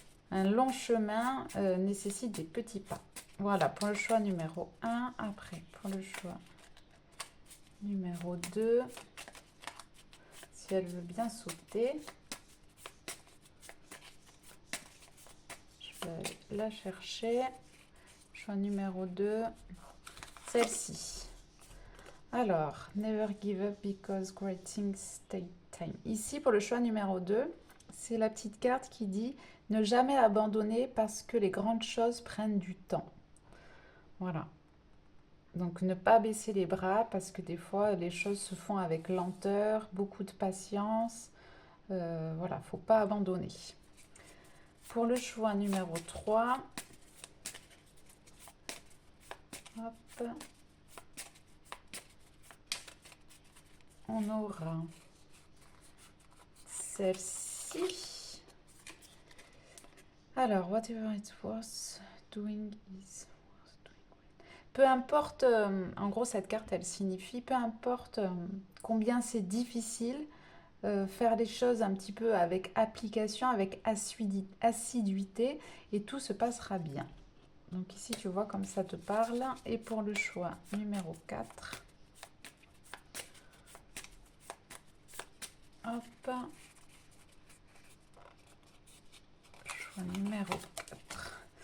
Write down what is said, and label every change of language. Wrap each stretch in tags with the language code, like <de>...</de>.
<fr>Un long chemin nécessite des petits pas. Voilà, pour le choix numéro un. Après, pour le choix numéro 2, si elle veut bien sauter, je vais aller la chercher. Choix numéro 2, celle-ci.</fr> <en>Alors, never give up because great things take time.</en> <fr>Ici, pour le choix numéro 2, c'est la petite carte qui dit ne jamais abandonner parce que les grandes choses prennent du temps. Voilà. Donc, ne pas baisser les bras parce que des fois, les choses se font avec lenteur, beaucoup de patience. Voilà, faut pas abandonner. Pour le choix numéro 3, hop, on aura celle-ci.</fr> <en>Alors, whatever it was doing is worth doing.</en> <fr>Peu importe, en gros, cette carte, elle signifie, peu importe combien c'est difficile, faire les choses un petit peu avec application, avec assiduité, et tout se passera bien. Donc ici, tu vois comme ça te parle. Et pour le choix numéro 4, hop, choix numéro 4.</fr>